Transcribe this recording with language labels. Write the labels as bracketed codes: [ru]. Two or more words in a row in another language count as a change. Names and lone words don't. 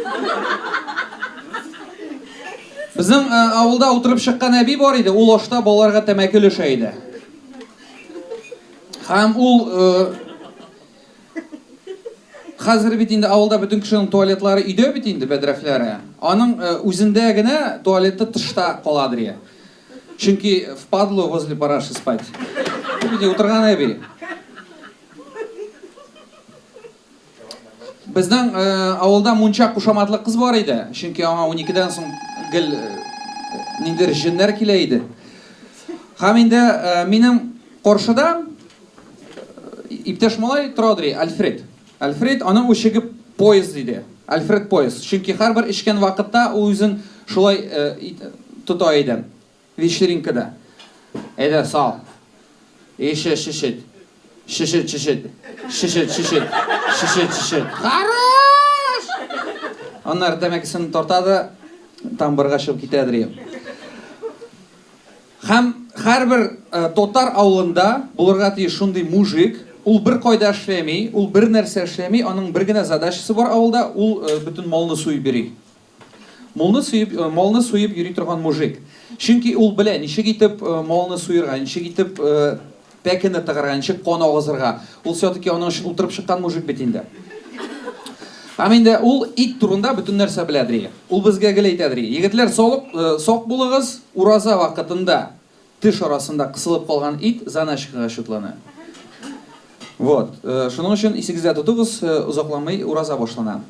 [tt] Безнең авылда утырып чыккан әби бар иде, ул ашта балаларга тәмәке өлешә иде. Һәм ул хәзер бит инде авылда бөтен кешенең туалетлары өйдә бит инде бәдрәфләре. Аның үзендә генә туалеты тышта каладыр. [ru] Чөнки впадло возле параши спать. [tt] Бит утырган әби. Безнең авылда мунча кушаматлы кыз бар иде. Чөнки аңа 12дән соң гел ниндер җеннәр килә иде. Һәм инде минем каршыда иптәш малай торады, Альфред. Альфред аның үчеге поезд иде. Альфред поезд. Чөнки һәрбер ичкән вакытта ул үзен шулай тота иде. Вечеринкада. Әйдә, сал. [ru] Ещё чуть-чуть. Чуть-чуть. Хорош! [tt] Аннар тәмәкесен тартады, тамбырга чыгып китәдер. Һәм һәрбер татар авылында булырга тиеш шундый мужик, ул бер кайда эшләми, ул бер нәрсә эшләми, аның бер генә задачасы бар авылда, ул бөтен малны суйып йөри. Малны суйып йөри торган мужик. Чөнки ул белә, ничек итеп малны суйырга, ничек итеп пәкене тыгарга, ничек кан агызырга. Ул все-таки аның өчен утырып чыккан мужик бит инде. Һәм инде ул ит турында бөтен нәрсә беләдер. Ул безгә гел әйтәдер. Егетләр, сак булыгыз, ураза вакытында теш арасында кысылып калган ит заначкага шутлана. Вот. Шуның өчен исегездә тотыгыз, узакламый ураза башлана.